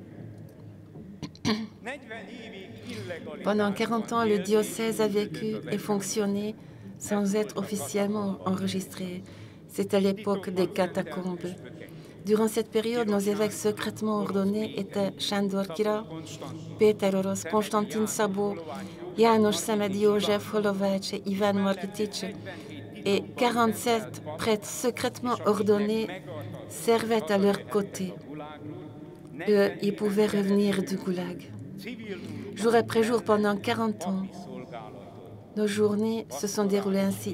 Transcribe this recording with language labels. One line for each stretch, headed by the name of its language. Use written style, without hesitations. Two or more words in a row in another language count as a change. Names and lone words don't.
French: Pendant 40 ans, le diocèse a vécu et fonctionné sans être officiellement enregistré. C'était l'époque des catacombes. Durant cette période, nos évêques secrètement ordonnés étaient Sándor Kira, Péter Orosz, Konstantin Szabó, János Szemedy József Holovács et Ivan Markitic, et 47 prêtres secrètement ordonnés servaient à leur côté. Eux, ils pouvaient revenir du goulag. Jour après jour, pendant 40 ans, nos journées se sont déroulées ainsi.